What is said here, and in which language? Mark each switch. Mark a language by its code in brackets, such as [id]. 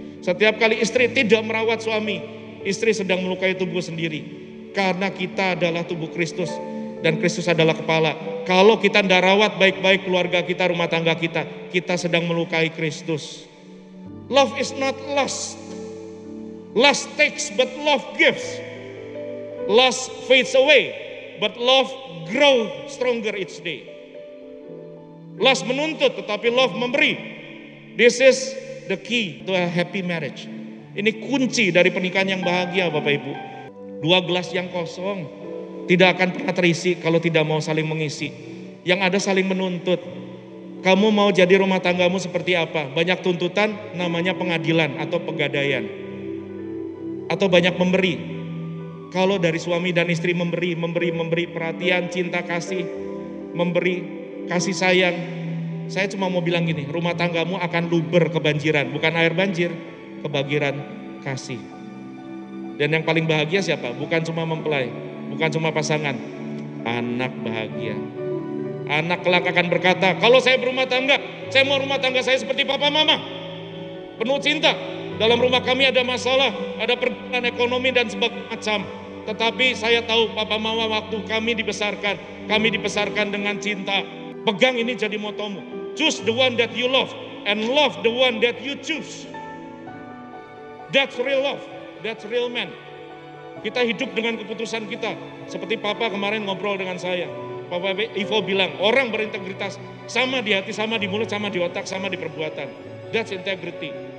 [id] Setiap kali istri tidak merawat suami, istri sedang melukai tubuh sendiri. Karena kita adalah tubuh Kristus dan Kristus adalah kepala. Kalau kita tidak rawat baik-baik keluarga kita, rumah tangga kita, kita sedang melukai Kristus. [en] Love is not lust. Lust takes, but love gives. Lust fades away, but love grows stronger each day. Lust [id] menuntut, tetapi [en] love [id] memberi. [en] This is the key to a happy marriage. [id] Ini kunci dari pernikahan yang bahagia, Bapak Ibu. 2 gelas yang kosong, tidak akan pernah terisi kalau tidak mau saling mengisi. Yang ada saling menuntut. Kamu mau jadi rumah tanggamu seperti apa? Banyak tuntutan, namanya pengadilan atau pegadaian. Atau banyak memberi. Kalau dari suami dan istri memberi perhatian, cinta kasih, memberi kasih sayang. Saya cuma mau bilang gini, rumah tanggamu akan luber kebanjiran, bukan air banjir, kebanjiran kasih. Dan yang paling bahagia siapa? Bukan cuma mempelai, bukan cuma pasangan, anak bahagia. Anak kelak akan berkata, kalau saya berumah tangga, saya mau rumah tangga saya seperti papa mama. Penuh cinta, dalam rumah kami ada masalah, ada pergumulan ekonomi dan sebagainya macam. Tetapi saya tahu papa mama waktu kami dibesarkan dengan cinta. Pegang ini jadi motomu. [en] Choose the one that you love and love the one that you choose. That's real love, that's real man. [id] Kita hidup dengan keputusan kita. Seperti Papa kemarin ngobrol dengan saya. Papa Ivo bilang, orang berintegritas sama di hati, sama di mulut, sama di otak, sama di perbuatan. [en] That's integrity.